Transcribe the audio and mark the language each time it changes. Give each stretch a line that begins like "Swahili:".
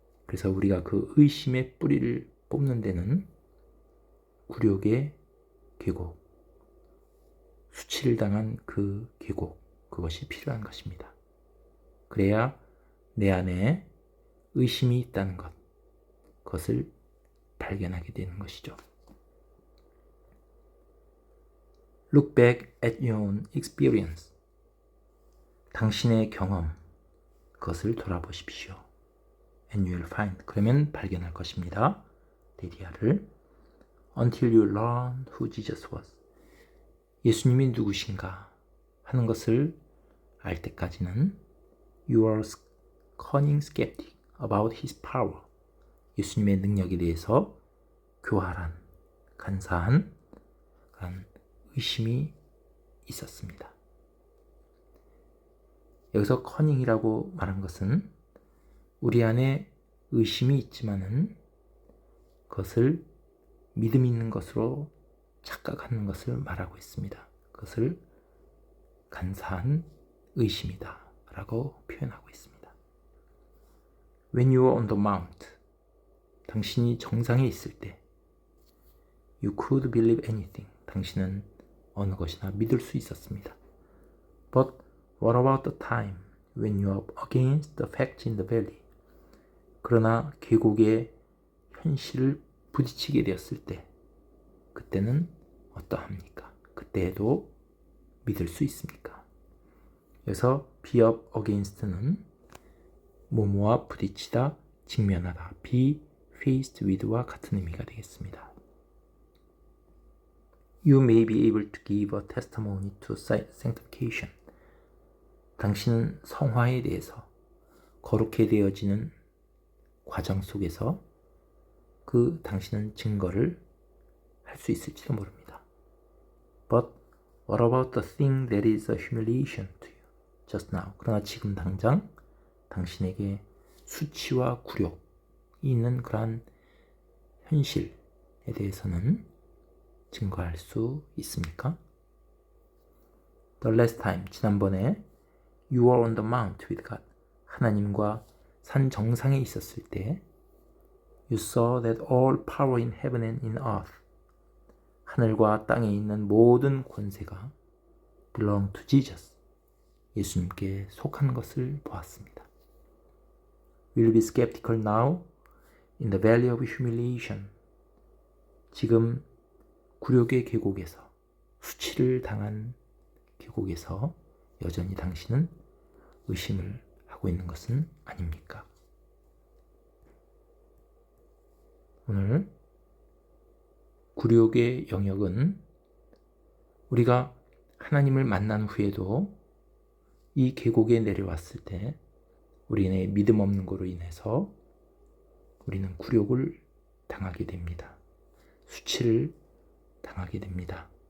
Korean: 그래서 우리가 그 의심의 뿌리를 뽑는 데는 굴욕의 계곡, 수치를 당한 그 계곡, 그것이 필요한 것입니다. 그래야 내 안에 의심이 있다는 것, 그것을 발견하게 되는 것이죠.
English: Look back at your own experience.
Korean: 당신의 경험, 그것을 돌아보십시오.
English: And you will find.
Korean: 그러면 발견할 것입니다. 데리아를.
English: Until you learn who Jesus was.
Korean: 예수님이 누구신가 하는 것을 알 때까지는
English: You are cunning skeptic about his power.
Korean: 예수님의 능력에 대해서 교활한, 간사한 그런 의심이 있었습니다. 여기서 커닝이라고 말한 것은 우리 안에 의심이 있지만은 그것을 믿음 있는 것으로 착각하는 것을 말하고 있습니다. 그것을 간사한 의심이다 라고 표현하고 있습니다.
English: When you are on the mount,
Korean: 당신이 정상에 있을 때
English: You could believe anything.
Korean: 당신은 어느 것이나 믿을 수 있었습니다.
English: But what about the time when you are against the facts in the valley?
Korean: 그러나 계곡의 현실을 부딪히게 되었을 때 그때는 어떠합니까? 그때에도 믿을 수 있습니까? 그래서
English: be up against
Korean: 는 뭐뭐와 부딪히다, 직면하다,
English: be faced with
Korean: 와 같은 의미가 되겠습니다.
English: You may be able to give a testimony to sanctification.
Korean: 당신은 성화에 대해서 거룩해 되어지는 과정 속에서 당신은 증거를 할 수 있을지도 모릅니다.
English: But what about the thing that is a humiliation to you just now?
Korean: 그러나 지금 당장 당신에게 수치와 굴욕이 있는 그러한 현실에 대해서는 증거할 수 있습니까?
English: The last time,
Korean: 지난번에
English: You are on the mount with God.
Korean: 하나님과 산 정상에 있었을 때
English: You saw that all power in heaven and in earth.
Korean: 하늘과 땅에 있는 모든 권세가
English: belong to Jesus.
Korean: 예수님께 속한 것을 보았습니다.
English: Will be skeptical now in the valley of humiliation.
Korean: 지금 굴욕의 계곡에서, 수치를 당한 계곡에서 여전히 당신은 의심을 하고 있는 것은 아닙니까? 오늘 굴욕의 영역은 우리가 하나님을 만난 후에도 이 계곡에 내려왔을 때 우리의 믿음 없는 거로 인해서 우리는 굴욕을 당하게 됩니다. 수치를 당하게 됩니다.